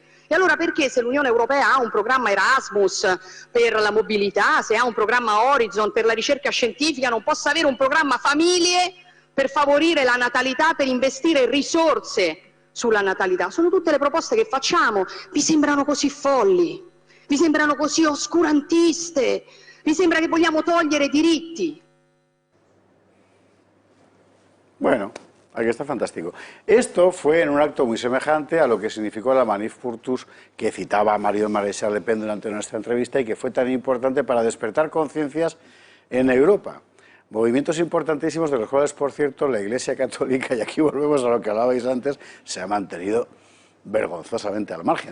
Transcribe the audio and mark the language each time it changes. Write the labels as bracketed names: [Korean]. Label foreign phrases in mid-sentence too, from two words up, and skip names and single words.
[Italian] E allora perché se l'Unione Europea ha un programma Erasmus per la mobilità, se ha un programma Horizon per la ricerca scientifica, non possa avere un programma famiglie per favorire la natalità, per investire risorse sulla natalità? Sono tutte le proposte che facciamo. Vi sembrano così folli? Vi sembrano così oscurantiste? Vi sembra che vogliamo togliere diritti? [Spanish] Bueno, aquí está fantástico. Esto fue en un acto muy semejante a lo que significó la Manif pour tous que citaba Marion Maréchal Le Pen durante nuestra entrevista y que fue tan importante para despertar conciencias en Europa. Movimientos importantísimos de los cuales, por cierto, la Iglesia Católica, y aquí volvemos a lo que hablabais antes, se ha mantenido vergonzosamente al margen.